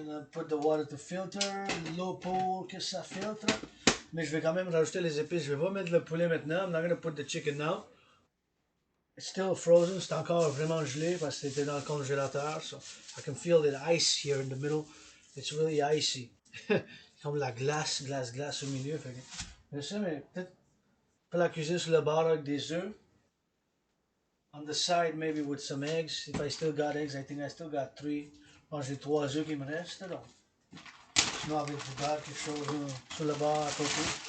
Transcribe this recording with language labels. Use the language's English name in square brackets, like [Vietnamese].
[English] put the water to filter, [French] l'eau pour que ça filtre. Mais je vais quand même rajouter les épices. Je vais pas mettre le poulet maintenant. [English] I'm not gonna put the chicken now. It's still frozen. [French] C'est encore vraiment gelé parce que c'était dans le congélateur. [English] So I can feel the ice here in the middle. It's really icy. [French] Comme la glace au milieu. Fait que, je sais, mais peut-être pour la cuisine sur le bord avec des œufs. [English] On the side, maybe with some eggs. If I still got eggs, I think I still got 3. [French] Bon, j'ai 3 œufs qui me restent. Donc. Sinon, avec du beurre, quelque chose sur le bord à côté.